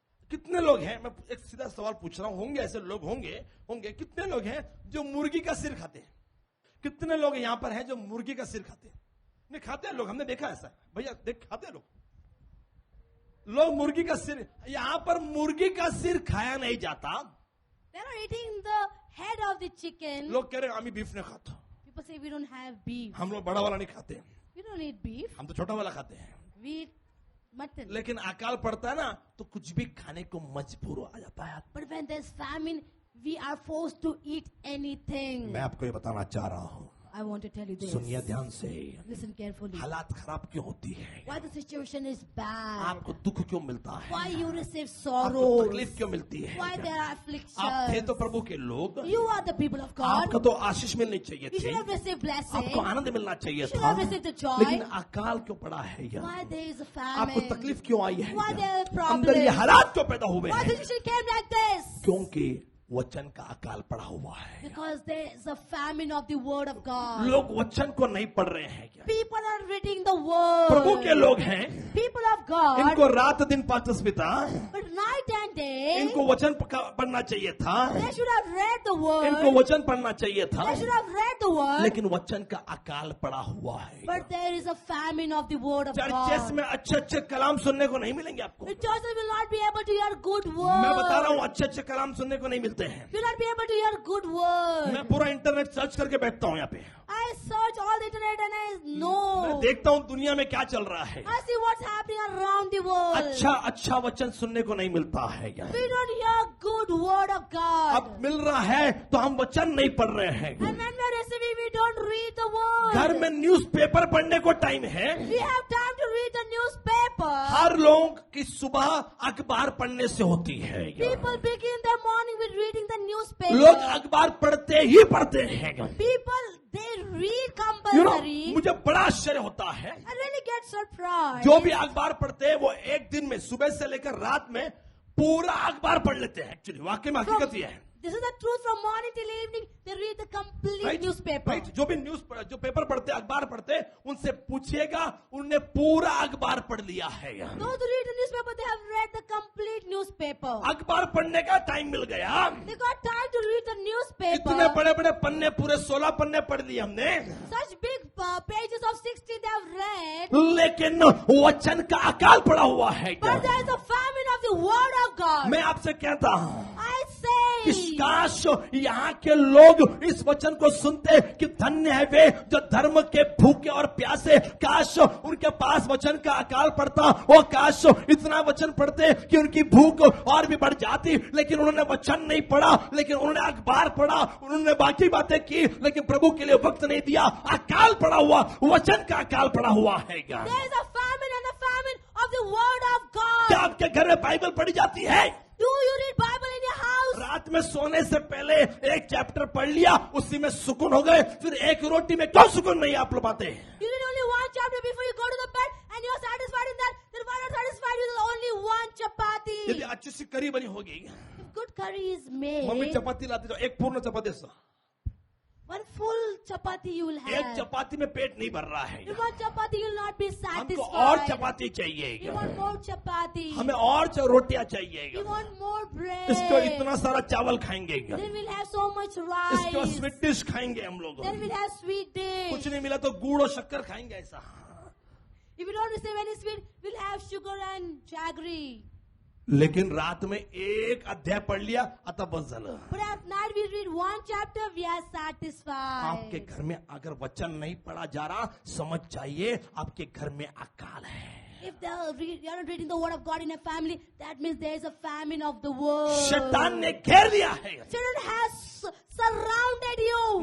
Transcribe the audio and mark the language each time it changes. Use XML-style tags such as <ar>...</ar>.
<hi>कितने लोग हैं, मैं एक सीधा सवाल पूछ रहा हूं, होंगे ऐसे लोग, होंगे कितने लोग हैं जो मुर्गी का सिर खाते हैं? कितने लोग यहां पर हैं जो मुर्गी का सिर खाते हैं? नहीं खाते हैं लोग, हमने देखा ऐसा भैया, देख खाते हैं लोग मुर्गी का सिर। यहां पर मुर्गी का सिर खाया नहीं जाता।</hi> <en>They're not eating the head of the chicken.</en> <hi>लोग कह रहे हैं आमी बीफ नहीं खाता,</hi> <en>People say we don't have beef.</en> <hi>हम लोग बड़ा वाला नहीं खाते,</hi> <en>We don't eat beef.</en> <hi>हम तो छोटा वाला खाते हैं।</hi> <en>We eat mutton.</en> <hi>लेकिन अकाल पड़ता है ना तो कुछ भी खाने को मजबूर आ जाता है।</hi> <en>But when there's famine, we are forced to eat anything.</en> <hi>मैं आपको ये बताना चाह रहा हूँ,</hi> <en>I want to tell you this.</en> <hi>सुनिए ध्यान से,</hi> <en>Listen carefully.</en> <hi>हालात खराब क्यों होती है?</hi> <en>Why the situation is bad.</en> <hi>आपको दुख क्यों मिलता है?</hi> <en>Why you receive</en> <hi>आपको</hi> <en>sorrow.</en> <hi>तकलीफ क्यों मिलती है?</hi> <en>Why there are</en> <hi>आप थे</hi> <en>afflictions.</en> <hi>तो प्रभु के लोग,</hi> <en>You are the people of God.</en> <hi>आपको तो आशीष मिलनी चाहिए</hi> <en>You should</en> <hi>थी,</hi> <en>have received blessing.</en> <hi>आपको आनंद मिलना चाहिए</hi> <en>You should</en> <hi>था,</hi> <en>have received the joy.</en> <hi>लेकिन अकाल क्यों पड़ा है?</hi> <en>Why there is a</en> <hi>आपको</hi> <en>famine.</en> <hi>तकलीफ क्यों आई है?</hi> <en>Why there are problems.</en> <hi>अंदर ये हालात क्यों पैदा हुए</hi> <en>Why the</en> <hi>हैं?</hi> <en>situation came like this.</en> <hi>क्योंकि वचन का अकाल पड़ा हुआ है।</hi> <en>Because there is a famine of the word of God.</en> <hi>लोग वचन को नहीं पढ़ रहे हैं क्या?</hi> <en>People are reading the word.</en> <hi>प्रभु के लोग हैं,</hi> <en>People of God.</en> <hi>इनको रात दिन पाचस पिता,</hi> <en>But night and day.</en> <hi>इनको वचन पढ़ना चाहिए था,</hi> <en>They should have read the word.</en> <hi>इनको वचन पढ़ना चाहिए था,</hi> <en>They should have read the word.</en> <hi>लेकिन वचन का अकाल पड़ा हुआ है।</hi> <en>But there is a famine of the word of churches God.</en> <hi>में अच्छे अच्छे कलाम सुनने को नहीं मिलेंगे आपको।</hi> <en>The churches will not be able to hear good word.</en> <hi>मैं बता रहा हूँ, अच्छे अच्छे कलाम सुनने को नहीं मिलते हैं।</hi> <en>Will not be able to hear good word.</en> <hi>मैं पूरा इंटरनेट सर्च करके बैठता हूँ यहाँ पे,</hi> <en>I search all the internet and I</en> <hi>मैं</hi> <en>know.</en> <hi>देखता हूँ दुनिया में क्या चल रहा है।</hi> <en>I see what's happening around the world.</en> <hi>अच्छा वचन सुनने को नहीं मिलता है क्या?</hi> <en>We don't hear good word of God.</en> <hi>अब मिल रहा है तो हम वचन नहीं पढ़ रहे हैं।</hi> <en>And when we're receiving, we don't read the word.</en> <hi>घर में न्यूज़पेपर पढ़ने को टाइम है।</hi> <en>We have time to read the newspaper.</en> <hi>हर लोग की सुबह अखबार पढ़ने से होती है।</hi> <en>People begin their morning with reading the newspaper.</en> <hi>लोग अखबार पढ़ते ही पढ़ते हैं।</hi> <en>People, they read You know, compulsory.</en> <hi>मुझे बड़ा आश्चर्य होता है,</hi> <en>I really get surprised.</en> <hi>जो भी अखबार पढ़ते हैं वो एक दिन में सुबह से लेकर रात में पूरा अखबार पढ़ लेते हैं। एक्चुअली वाकई में हकीकत ये है।</hi> <en>This is the truth. From morning till evening, they read the complete newspaper.</en> <hi>Right, जो भी जो पेपर पढ़ते, अखबार पढ़ते, उनसे पूछिएगा, उनने पूरा अखबार पढ़ लिया है।</hi> <en>Those who read the newspaper, they have read the complete newspaper.</en> <hi>अखबार पढ़ने का टाइम मिल गया,</hi> <en>They got time to read the newspaper.</en> <hi>इतने बड़े बड़े पन्ने, पूरे 16 पन्ने पढ़ लिए हमने,</hi> <en>Such big pages of 60 they have read.</en> <hi>लेकिन वचन का अकाल पड़ा हुआ है।</hi> <en>But there is a famine of the word of God.</en> <hi>मैं आपसे कहता हूँ</hi> <en>I</en> <hi>कि</hi> <en>say,</en> <hi>काश यहाँ के लोग इस वचन को सुनते कि धन्य है वे जो धर्म के भूखे और प्यासे। काश उनके पास वचन का अकाल पड़ता, और काश इतना वचन पढ़ते कि उनकी भूख और भी बढ़ जाती। लेकिन उन्होंने वचन नहीं पढ़ा, लेकिन उन्होंने अखबार पढ़ा, उन्होंने बाकी बातें की, लेकिन प्रभु के लिए वक्त नहीं दिया। अकाल पड़ा हुआ, वचन का अकाल पड़ा हुआ है। क्या</hi> <en>there is a famine and a famine of the word of God.</en> <hi>क्या आपके घर में बाइबल पढ़ी जाती है?</hi> <en>Do you read Bible in your house?</en> <hi>रात में सोने से पहले एक चैप्टर पढ़ लिया, उसी में सुकून हो गए, फिर एक रोटी में क्यों सुकून नहीं आप लोग पाते?</hi> <en>You read only one chapter before you go to the bed and you're satisfied in that. Then why not satisfied with only one chapati?</en> <hi>यदि अच्छी सी करी बनी होगी,</hi> <en>If good curry is</en> <hi>mummy</hi> <en>made,</en> <hi>चपाती लाती तो एक पूर्ण चपाती सा,</hi> <en>one full chapati you will</en> <hi>एक</hi> <en>have.</en> <hi>चपाती में पेट नहीं भर रहा है।</hi> <en>In one chapati you will not be</en> <hi>हमको और</hi> <en>satisfied.</en> <hi>चपाती चाहिए,</hi> <en>You want more chapati.</en> <hi>हमें और रोटियां चाहिए।</hi> <en>You want more bread.</en> <hi>इसको इतना सारा चावल खाएंगे,</hi> <en>Then we'll have so much</en> <hi>इसको</hi> <en>rice.</en> <hi>स्वीट डिश खाएंगे हम लोग,</hi> <en>Then we'll have sweet</en> <hi>कुछ</hi> <en>dish.</en> <hi>नहीं मिला तो गुड़ और शक्कर खाएंगे। ऐसा</hi> <en>If we don't receive any sweet, we'll have sugar and jaggery.</en> <hi>लेकिन रात में एक अध्याय पढ़ लिया, अतः</hi> <mr>बस झालं।</mr> <en>But at night we read one chapter, we are satisfied.</en> <hi>आपके घर में अगर वचन नहीं पढ़ा जा रहा, समझ जाइए आपके घर में अकाल है।</hi> <en>If you're not reading the word of God in a family, that means there is a famine of the word.</en> <hi>शैतान ने घेर लिया है।</hi> <en>Satan has surrounded you.</en>